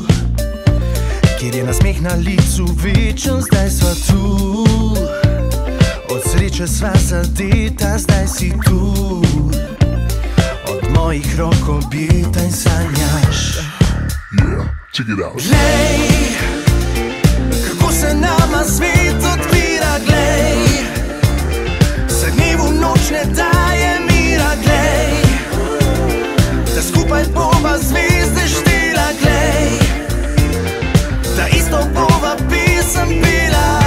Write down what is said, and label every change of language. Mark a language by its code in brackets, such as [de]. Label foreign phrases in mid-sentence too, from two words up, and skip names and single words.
[sl] Kjer je nasmeh na licu večen, zdaj sva tu. Od sreče sva zadeta, zdaj si tu. Od mojih rok objeta in sanjaš. [en] Yeah, check it out. [sl] Glej, kako se nama svet odpira, glej, se dnevu noč ne daje mira, glej, da skupaj bova zvezde štela, glej, da isto bova pesem pela.